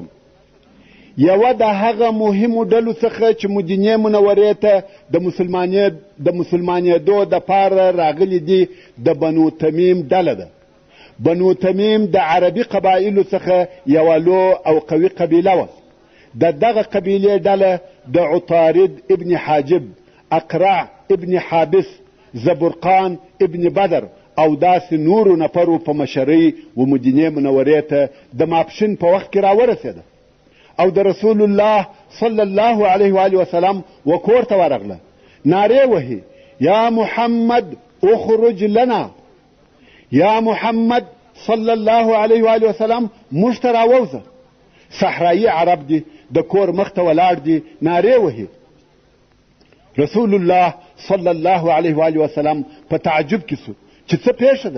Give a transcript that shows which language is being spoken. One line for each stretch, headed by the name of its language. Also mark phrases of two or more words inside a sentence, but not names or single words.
Pashto: یوه د هغه مهمو ډلو څخه چې مدینې منورې ته د مسلمانېدو دپاره راغلي دي د بنو تمیم ډله ده. بنو تمیم د عربي قبایلو څخه یوه لو او قوي قبیله وه. د دغه قبیلې ډله د عطارد ابن حاجب، اقرع ابن حابس، زبرقان ابن بدر او داسې نورو نفرو په مشرۍ و مدینې منورې ته د ماپښین په وخت کې راورسېده او د رسول الله
Arabic: صلی الله علیه و آله وسلم
Pashto: و کور ته ورغله. نارې وهي:
Arabic: یا محمد اخرج لنا،
Pashto: یا محمد
Arabic: صلی الله علیه و آله وسلم
Pashto: موږ ته راووځه. صحرایي عرب دي، د کور مخ ته ولاړ دي، نارې وهي. رسول الله
Arabic: صلی الله علیه و آله وسلم
Pashto: په تعجب کې سو چې څه پیښه ده.